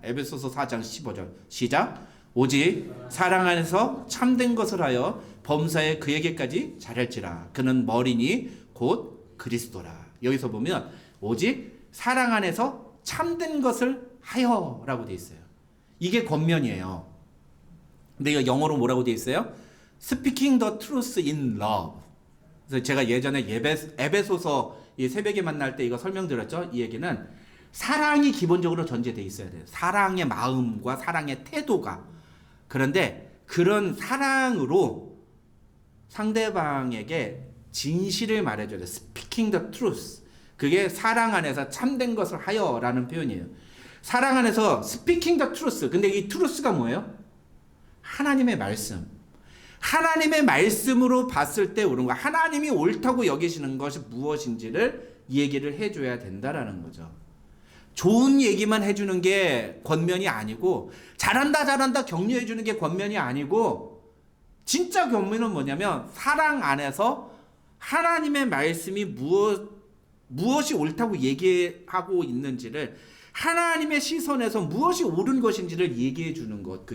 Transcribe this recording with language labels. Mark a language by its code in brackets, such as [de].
[ko] 에베소서 4장 15절. 시작. 오직 사랑 안에서 참된 것을 하여 범사에 그에게까지 잘할지라. 그는 머리니 곧 그리스도라. 여기서 보면 오직 사랑 안에서 참된 것을 하여라고 돼 있어요. 이게 권면이에요. 근데 이거 영어로 뭐라고 돼 있어요? [en] Speaking the truth in love. [ko] 그래서 제가 예전에 에베소서 이 새벽에 만날 때 이거 설명드렸죠. 이 얘기는 사랑이 기본적으로 전제돼 있어야 돼요. 사랑의 마음과 사랑의 태도가. 그런데 그런 사랑으로 상대방에게 진실을 말해줘야 돼요. [en] Speaking the truth. [ko] 그게 사랑 안에서 참된 것을 하여라는 표현이에요. 사랑 안에서 [en] speaking the truth. [ko] 근데 이 truth가 뭐예요? 하나님의 말씀. 하나님의 말씀으로 봤을 때 옳은 거. 하나님이 옳다고 여기시는 것이 무엇인지를 얘기를 해줘야 된다라는 거죠. 좋은 얘기만 해주는 게 권면이 아니고, 잘한다 잘한다 격려해주는 게 권면이 아니고, 진짜 권면은 뭐냐면 사랑 안에서 하나님의 말씀이 무엇이 옳다고 얘기하고 있는지를, 하나님의 시선에서 무엇이 옳은 것인지를 얘기해 주는 것.